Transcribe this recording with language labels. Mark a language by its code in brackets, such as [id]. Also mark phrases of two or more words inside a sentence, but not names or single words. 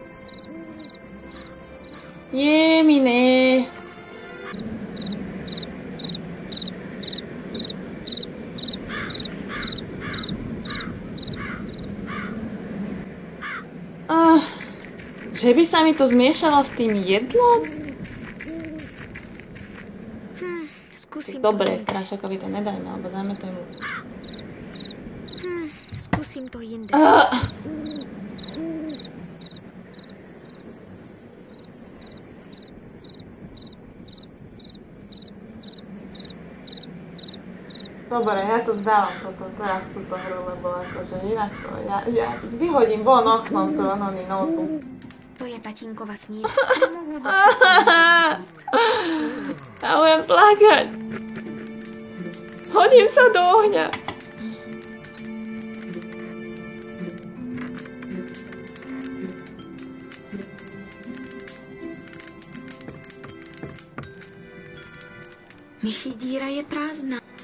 [cs] Jemine. [sk] Že by sa mi to zmiešalo s tým jedlom? [cs] Zkusím [sk] Dobre, [cs] to jinde. [sk] Strášakovi to nedajme, alebo dáme to jemu. [cs] Zkusím to jinde. [sk] Dobre, ja to vzdávam teraz túto hru, lebo akože inak to, ja vyhodím von oknom to oný notebook. [cs] To je tatínkova sníh. Nemohu ho přece. [sk] Ja budem plakať. Hodím sa do ohňa. [cs] Myší díra je prázdná.